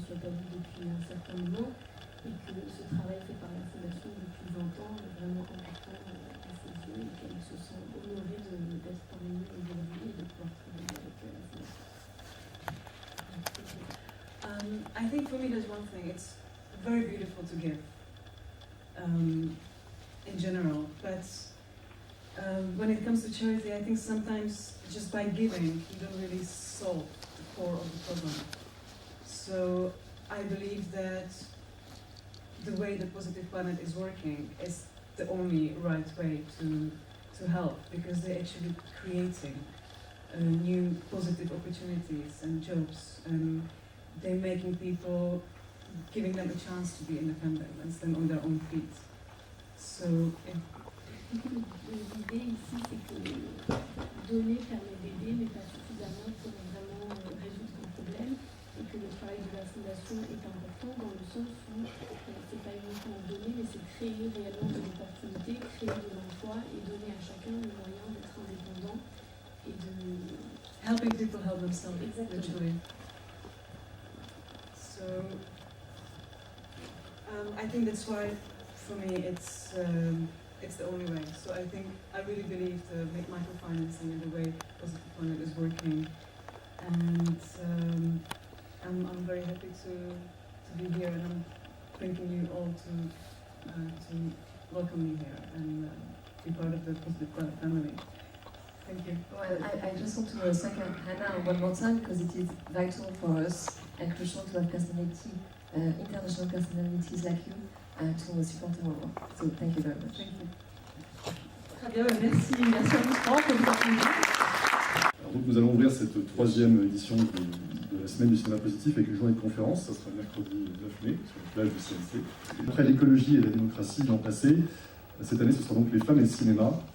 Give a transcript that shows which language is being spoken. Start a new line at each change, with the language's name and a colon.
French: Attali depuis un certain moment et que ce travail fait par la Fondation depuis 20 ans est vraiment important à ses yeux et qu'elle se sent honorée d'être parmi nous aujourd'hui et de pouvoir travailler avec la Fondation.
English: I think for me there's one thing, it's very beautiful to give in general, but when it comes to charity, I think sometimes just by giving you don't really solve the core of the problem. So I believe that the way the Positive Planet is working is the only right way to help, because they're actually creating new positive opportunities and jobs, and they're making people, giving them a chance to be independent and stand on their own feet. So, yeah.
French: L'idée ici, c'est que donner permet d'aider, mais pas suffisamment pour vraiment résoudre un problème, et que le travail de la Fondation est important dans le sens où c'est pas uniquement donner, mais c'est créer réellement de l'opportunité, créer de l'emploi et donner à chacun le moyen d'être indépendant et de
English: helping people help themselves, Exactly. literally. So I think that's why, for me, it's the only way. So I think I really believe the microfinancing and the way Positive Planet is working, and I'm very happy to be here, and I'm thanking you all to welcome me here and be part of the Positive Planet family. Thank you. Well, I just want to thank Hannah one more time because it is vital for us and crucial to have personality, international personalities like you to support our work. So thank you very much. Thank you.
French: Très bien, merci à vous trois pour votre opinion. Alors donc nous allons ouvrir cette troisième édition de la semaine du cinéma positif avec une journée de conférence. Ça sera mercredi 9 mai sur la plage du CNC. Après l'écologie et la démocratie l'an passé, cette année ce sera donc les femmes et le cinéma.